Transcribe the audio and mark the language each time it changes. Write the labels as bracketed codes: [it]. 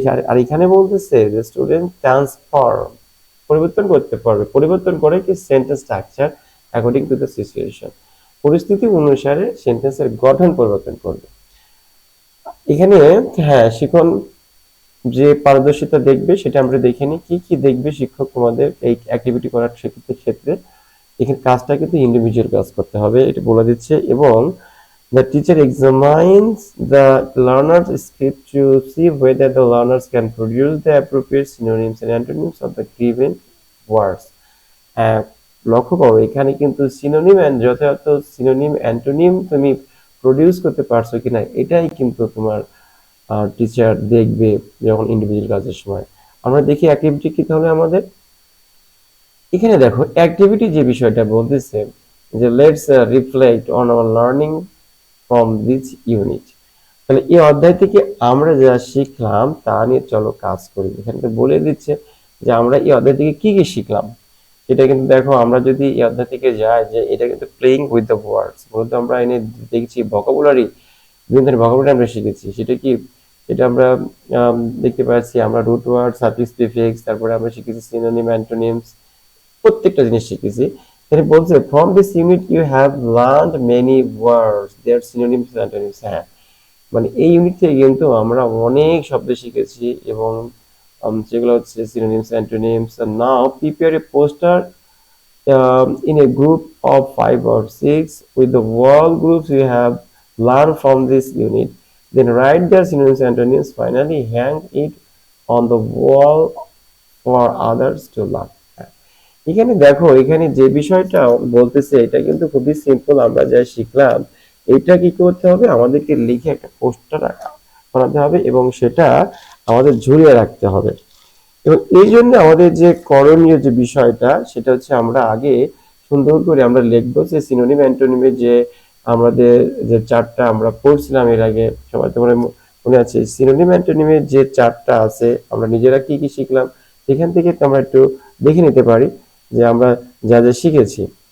[bn] আর এখানে বলতেছে যে স্টুডেন্ট ট্রান্সফর্ম, পরিবর্তন করতে পারবে, পরিবর্তন করে কি sentence structure [en] according to the situation, [bn] পরিস্থিতি অনুসারে সেন্টেন্সের গঠন পরিবর্তন করবে। এখানে হ্যাঁ শিখন যে পারদর্শিতা দেখবে সেটা আমরা দেখে নিই কি কি দেখবে শিক্ষক তোমাদের এই অ্যাক্টিভিটি করার ক্ষেত্রে। এখানে কাজটা কিন্তু ইন্ডিভিজুয়াল কাজ করতে হবে এটা বলে দিচ্ছে, এবং [en] the teacher examines the learner's script to see whether the learners can produce the appropriate synonyms and antonyms of the given words. [bn] হ্যাঁ, লক্ষ্য করো এখানে কিন্তু সিনোনিম এন্ড যথাযথ সিনোনিম অ্যান্টোনিম তুমি প্রডিউস করতে পারছো কিনা এটাই কিন্তু তোমার টিচার দেখবে যখন ইন্ডিভিজুয়াল কাজের সময়। আমরা দেখি অ্যাক্টিভিটি কি তাহলে আমাদের। এখানে দেখো অ্যাক্টিভিটি যে বিষয়টা বলতেছে যে [en] Let's reflect on our learning from this unit. [bn] তাহলে এই অধ্যায় থেকে আমরা যা শিখলাম তা নিয়ে চলো কাজ করি। এখানে তো বলে দিচ্ছে যে আমরা এই অধ্যায় থেকে কি কি শিখলাম সেটা কিন্তু দেখো আমরা যদি এই অধ্যায় থেকে যাই যে এটা কিন্তু প্লেইং উইথ দ্য ওয়ার্ডস বলতে আমরা এনে দেখছি ভোকাবুলারি, বিভিন্ন ধরনের ভোকাবুলারি আমরা শিখেছি। সেটা কি এটা আমরা দেখতে পাচ্ছি আমরা রুট ওয়ার্ড সাফিক্স প্রিফিক্স, তারপরে আমরা শিখেছি সিনোনিম অ্যান্টোনিমস, প্রত্যেকটা জিনিস শিখেছি। [en] এখানে বলছে from this unit you have learned many words their synonyms and antonyms. [bn] হ্যাঁ, মানে এই ইউনিট থেকে কিন্তু আমরা অনেক শব্দ শিখেছি এবং যেগুলো হচ্ছে synonyms antonyms. [en] Now prepare a poster in a group of 5 or 6 with the word groups you have learned from this unit, then write their synonyms and antonyms. Finally hang it on the wall for others to learn. [bn] এখানে দেখো এখানে যে বিষয়টা বলতেছে এটা কিন্তু খুবই simple. আমরা যা শিখলাম এটা কি করতে হবে, আমাদেরকে লিখে একটা পোস্টার বানাতে হবে এবং সেটা আমাদের ঝুলিয়ে রাখতে হবে। এবং এই জন্য আমাদের যে করণীয় যে বিষয়টা সেটা হচ্ছে আমরা আগে সুন্দর করে আমরা লিখবো যে সিনোনিম অ্যান্টোনিমের যে আমাদের যে চারটা আমরা পড়ছিলাম এর আগে, সবাই তোমার মনে আছে সিনোনিম অ্যান্টোনিমের যে চারটা আছে আমরা নিজেরা কি কি শিখলাম সেখান থেকে আমরা একটু দেখে নিতে পারি যে আমরা যা যা শিখেছি।